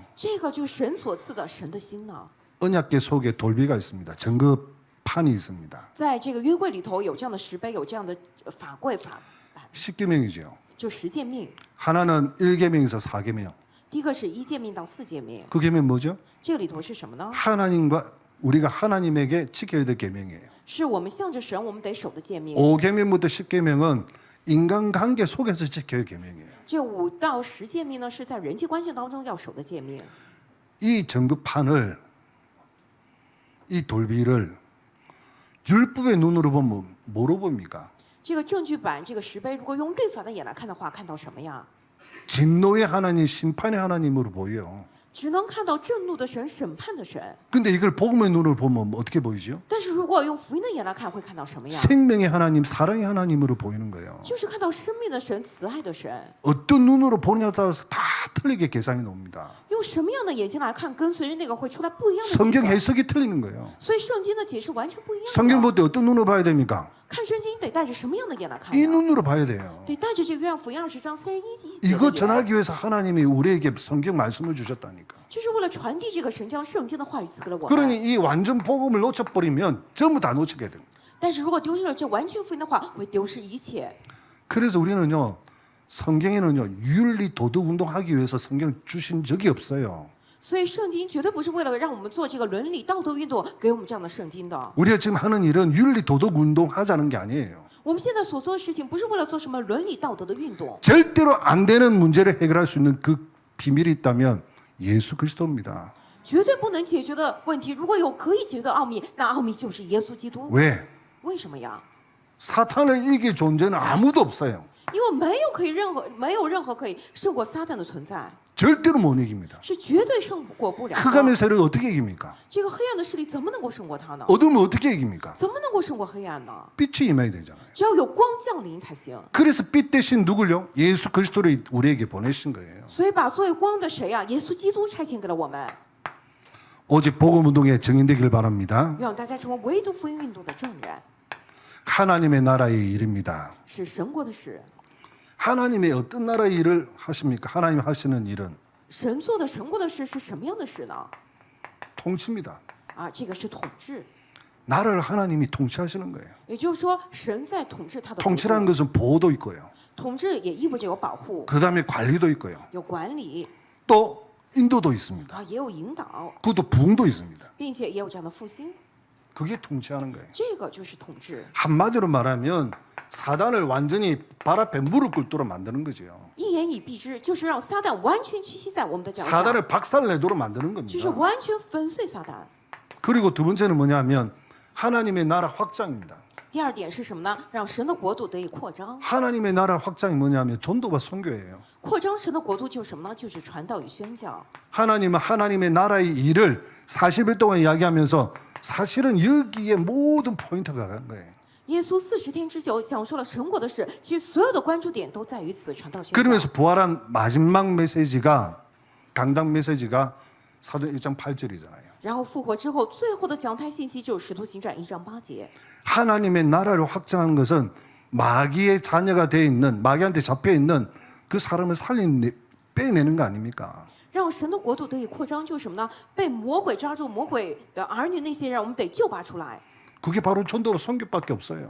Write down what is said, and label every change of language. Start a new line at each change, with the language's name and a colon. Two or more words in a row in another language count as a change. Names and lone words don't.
Chinese: 这个就是神所赐的神的心呢。
Korean: 언약궤 속에 돌비가 있습니다. 증거판이 있습니다.
Chinese: 在这个约柜里头有这样的石碑，有这样的法柜法，
Korean: 10계명이죠.
Chinese: 就10诫命。
Korean: 하나는 1계명에서 4계명.
Chinese: 第一个是1诫命到4诫命，
Korean: 그 계명 뭐죠?
Chinese: 这个里头是什么呢？
Korean: 하나님과 우리가 하나님에게 지켜야 될 계명이에요.
Chinese: 是我们向着神，我们得守的诫命。
Korean: 5계명부터 10계명은 인간관계 속에서 지켜야 할 계명이에요.
Chinese: 这5到10诫命呢，是在人际关系当中要守的诫命。
Korean: 이 증거판을 이 돌비를 율법의 눈으로 보면 뭐로 봅니까?
Chinese: 这个证据板，这个石碑，如果用律法的眼来看的话，看到什么呀？
Korean: 진노의 하나님, 심판의 하나님으로 보여요.
Chinese: 只能看到震怒的神、审判的神。
Korean: 근데 이걸 복음의 눈으로 보면 어떻게 보이죠?
Chinese: 但是如果用福音的眼来看，会看到什么呀？
Korean: 생명의 하나님, 사랑의 하나님으로 보이는 거예요.
Chinese: 就是看到生命的神、慈爱的神。
Korean: 어떤 눈으로 보느냐에 따라서 다 틀리게 계산이 나옵니다.
Chinese: 用什么样的眼睛来看，跟随着那个会出来不一样的结
Korean: 성경
Chinese: 果。
Korean: 해석이 틀리는 거예요.
Chinese: 所以圣经的解释完全不一样的。
Korean: 성경 볼 때 어떤 눈으로 봐야 됩니까?
Chinese: 看圣经得带着什么样的眼来看
Korean: 이
Chinese: 呀？
Korean: 눈으로 봐야 돼요.
Chinese: 得带着这个约翰福音20章31节
Korean: 이거
Chinese: 的眼，
Korean: 전하기 위해서 하나님이 우리에게 성경 말씀을 주셨다니까.
Chinese: 就是为了传递这个神将圣经的话语赐给了我
Korean: 그러니
Chinese: 们。
Korean: 이 완전 복음을 놓쳐버리면 전부 다 놓치게 됩니다.
Chinese: 但是如果丢失了这完全福音的话，会丢失一切。
Korean: 그래서 우리는요, 성경에는요, 윤리 도덕 운동하기 위해서 성경 주신 적이 없어요.
Chinese: 所以圣经绝对不是为了让我们做这个伦理道德运动给我们这样的圣经的。
Korean: 우리가 지금 하는 일은 윤리 도덕 운동 하자는 게 아니에요.
Chinese: 我们现在所做的事情不是为了做什么伦理道德的运动，
Korean: 절대로 안 되는 문제를 해결할 수 있는 그 비밀이 있다면 예수 그리스도입니다.
Chinese: 绝对不能解决的问题。如果有可以解决的奥秘，那奥秘就是耶稣基督。
Korean: 왜?
Chinese: 为什么呀？
Korean: 사탄을 이길 존재는 아무도 없어요.
Chinese: 因为没有任何可以胜过撒旦的存在，
Korean: 절대로 못 이깁니다.
Chinese: 是绝对胜过不了的。
Korean: 흑암의 세력을 어떻게 이깁니까?
Chinese: 这个黑暗的势力怎么能够胜过他呢？
Korean: 어둠을 어떻게 이깁니까?
Chinese: 怎么能够胜过黑暗呢？
Korean: 빛이 임해야 되잖아요.
Chinese: 只要有光降临才行。
Korean: 그래서 빛 대신 누굴요? 예수 그리스도를 우리에게 보내신 거예요.
Chinese: 所以把作为光的谁呀？耶稣基督差遣给了我们。
Korean: 오직 복음 운동의 증인되길 바랍니다.
Chinese: 愿大家成为唯独福音运动的证人，
Korean: 하나님의 나라의 일입니다.
Chinese: 是神国的事。
Korean: 하나님의 어떤 나라의 일을 하십니까? 하나님 하시는 일은
Chinese: 神做的神国的事是什么样的事呢？
Korean: 통치입니다.
Chinese: 啊，这个是统治，
Korean: 나라를 하나님이 통치하시는 거예요.
Chinese: 也就是说，神在统治他的国
Korean: 통치라는
Chinese: 度。
Korean: 것은 보호도 있고요.
Chinese: 统治也意味着有保护、
Korean: 그다음에 관리도 있고요.
Chinese: 有管理
Korean: 또 인도도 있습니다.
Chinese: 啊，也有引导，
Korean: 그것도 부흥도 있습니다.
Chinese: 并且也有这样的复兴，
Korean: 그게 통치하는 거예요.
Chinese: 这个就是统治。
Korean: 한마디로 말하면 사단을 완전히 발 앞에 무릎 꿇도록 만드는 거죠.
Chinese: 一言以蔽之，就是让撒旦完全屈膝在我们的脚下，
Korean: 사단을 박살내도록 만드는
Chinese: 就是
Korean: 겁니다.
Chinese: 完全粉碎撒旦。
Korean: 그리고 두 번째는 뭐냐면 하나님의 나라 확장입니다.
Chinese: 第二点是什么呢？让神的国度得以扩张。
Korean: 하나님의 나라 확장이 뭐냐면 전도와 선교예요.
Chinese: 扩张神的国度就是什么呢？就是传道与宣教。
Korean: 하나님은 하나님의 나라의 일을 40일 동안 이야기하면서 사실은 여기에 모든 포인트가 간 거예요.
Chinese: 耶稣40天之久讲述了神国的事，其实所有的关注点都在于此传道宣教。
Korean: 그러면서 부활한 마지막 메시지가 강당 메시지가 사도행 1장 8절이잖아요.
Chinese: 然后复活之后，最后的讲台信息就是《使徒行传》1章8节。
Korean: 하나님의 나라를 확장하는 것은 마귀의 자녀가 되어 있는 마귀한테 잡혀 있는 그 사람을 빼내는 거 아닙니까?
Chinese: 让神的国度得以扩张，就是什么呢？被魔鬼抓住，魔鬼的儿女那些人，我们得救拔出来。
Korean: 그게 바로 전도와 선교밖에 없어요.